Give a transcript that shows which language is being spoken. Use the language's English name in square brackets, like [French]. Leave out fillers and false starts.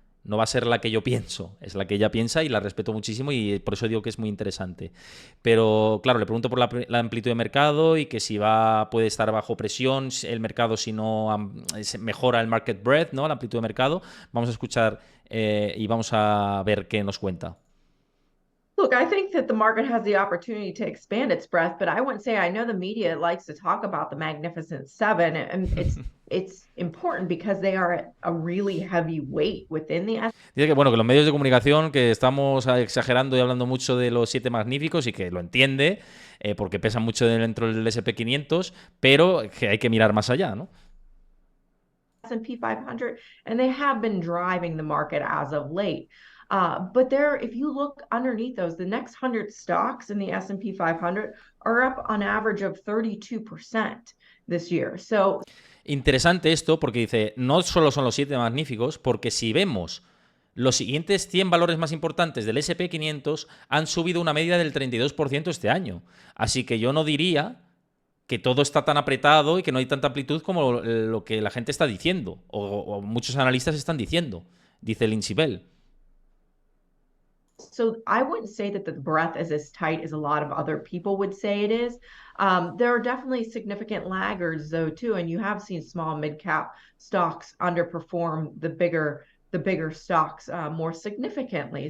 [Spanish] No va a ser la que yo pienso, es la que ella piensa y la respeto muchísimo y por eso digo que es muy interesante. Pero claro, le pregunto por la amplitud de mercado y que si puede estar bajo presión el mercado si no mejora el [English] market breadth, [Spanish] ¿no? La amplitud de mercado. Vamos a escuchar y vamos a ver qué nos cuenta. [English] Look, I think that the market has the opportunity to expand its breadth, but I wouldn't say I know the media likes to talk about the Magnificent Seven, and it's important because they are a really heavy weight within the S&P. [Spanish] Dice que bueno, que los medios de comunicación que estamos exagerando y hablando mucho de los 7 magníficos y que lo entiende porque pesan mucho dentro del S&P 500, pero que hay que mirar más allá, ¿no? [English] S&P 500, and they have been driving the market as of late. But if you look underneath those, the next 100 stocks in the S&P 500 are up on average of 32% this year. So, [Spanish] interesante esto porque dice, no solo son los 7 magníficos, porque si vemos los siguientes 100 valores más importantes del S&P 500 han subido una media del 32% este año. Así que yo no diría que todo está tan apretado y que no hay tanta amplitud como lo que la gente está diciendo, o muchos analistas están diciendo, dice Lindsey Bell. [English] So I wouldn't say that the breadth is as tight as a lot of other people would say it is. There are definitely significant laggards though too, and you have seen small mid-cap stocks underperform the bigger stocks more significantly.